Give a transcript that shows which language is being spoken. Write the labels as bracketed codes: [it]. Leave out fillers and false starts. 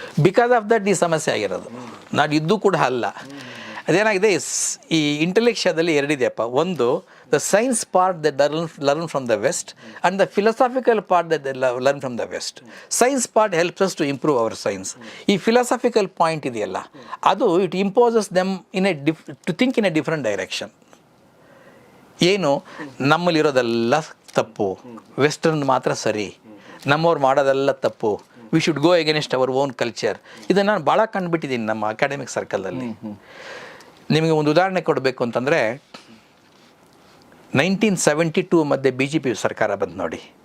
[en] because of that [kn] ಈ ಸಮಸ್ಯೆ ಆಗಿರೋದು, ನಾನು ಇದ್ದೂ ಕೂಡ ಅಲ್ಲ. ಅದೇನಾಗಿದೆ, ಈ ಇಂಟೆಲೆಕ್ಷ್ಯಾದಲ್ಲಿ ಎರಡಿದೆಯಪ್ಪ. ಒಂದು, [en] the science part that they learn from the West and the philosophical part that they learn from the West. Science part helps us to improve our science. [kn] ಈ philosophical point ಇದೆಯಲ್ಲ, ಅದು [en] it imposes them in a to think in a different direction. [kn] ಏನು ನಮ್ಮಲ್ಲಿರೋದೆಲ್ಲ ತಪ್ಪು, western ಮಾತ್ರ ಸರಿ, ನಮ್ಮವ್ರು ಮಾಡೋದೆಲ್ಲ ತಪ್ಪು, [en] We should go against our own culture. [kn] ಇದನ್ನು ನಾನು ಭಾಳ ಕಂಡುಬಿಟ್ಟಿದ್ದೀನಿ ನಮ್ಮ ಅಕಾಡೆಮಿಕ್ ಸರ್ಕಲಲ್ಲಿ. ನಿಮಗೆ ಒಂದು ಉದಾಹರಣೆ ಕೊಡಬೇಕು ಅಂತಂದರೆ 1972 ಮಧ್ಯೆ BJP ಸರ್ಕಾರ ಬಂದು ನೋಡಿ.